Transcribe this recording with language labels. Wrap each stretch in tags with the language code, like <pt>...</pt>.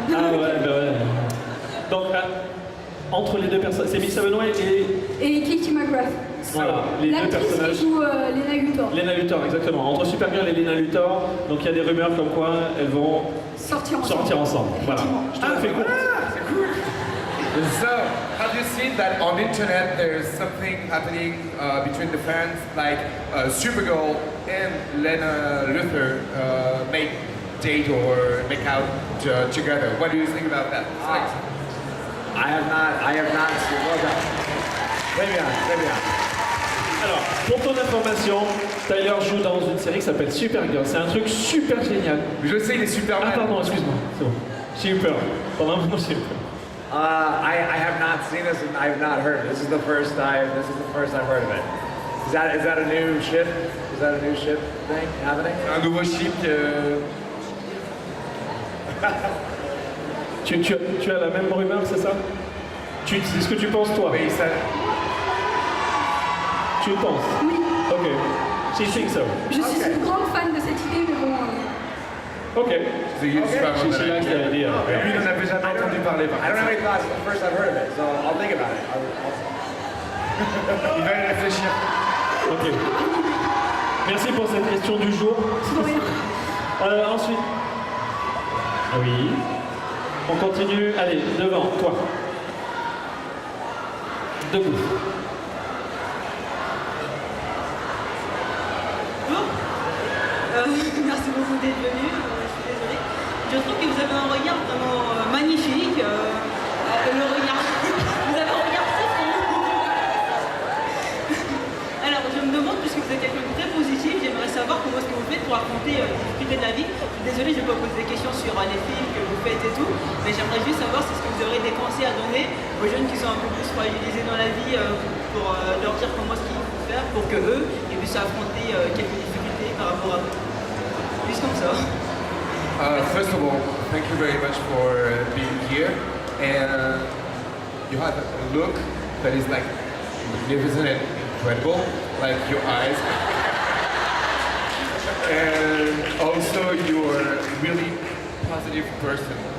<fr>Ah ouais, bah ouais. Donc, entre les deux personnes, c'est Melissa Benoist et Katie McGrath. Voilà, les deux personnages. L'actrice qui joue Lena Luthor. Lena Luthor, exactement. Entre Supergirl et Lena Luthor, donc il y a des rumeurs comme quoi elles vont sortir ensemble. Voilà. Je te le fais court. C'est cool.</fr> <en>So, have you seen that on internet there's something happening between the fans, like Supergirl and Lena Luthor may date or make out together? What do you think about that? I have not seen. Well done.</en> <fr>Très bien. Alors, pour ton information, Tyler joue dans une série qui s'appelle Supergirl. C'est un truc super génial. Je sais, il est super. Ah pardon, excuse-moi. C'est bon. Super. Pendant un moment, super.</fr> <en>I have not seen this and I have not heard it. This is the first time I've heard of it. Is that a new ship? Is that a new ship thing happening?</en> <fr>Un nouveau ship. Tu as la même rumeur, c'est ça? C'est ce que tu penses toi? Oui, ça. Tu le penses? Oui.</fr> <en>Ok. She thinks so.</en> <fr>Je suis une grande fan de cette idée, mais bon. Ok.</fr> <en>She likes the idea.</en> <fr>Lui, il n'en avait jamais entendu parler.</fr> <en>I don't have any thoughts. It's the first I've heard of it, so I'll think about it.</en> <fr>Il va y réfléchir. Ok. Merci pour cette question du jour. Ensuite. Oui. On continue. Allez, devant, toi. Debout. Merci beaucoup d'être venu, je suis désolée. Je trouve que vous avez un regard vraiment magnifique. Le regard. Vous avez un regard très fort. Alors, je me demande, puisque vous êtes quelqu'un de très positif, j'aimerais savoir comment est-ce que vous faites pour affronter les difficultés de la vie. Je suis désolée, je ne vais pas poser des questions sur les films que vous faites et tout, mais j'aimerais juste savoir si vous aurez des conseils à donner aux jeunes qui sont un peu plus fragilisés dans la vie pour leur dire comment est-ce qu'il faut faire pour que eux ils plus affronter quelques difficultés par rapport à vous? Juste comme ça.</fr> <en>First of all, thank you very much for being here. And you have a look that is like magnificent and incredible, like your eyes. And also you're a really positive person.</en>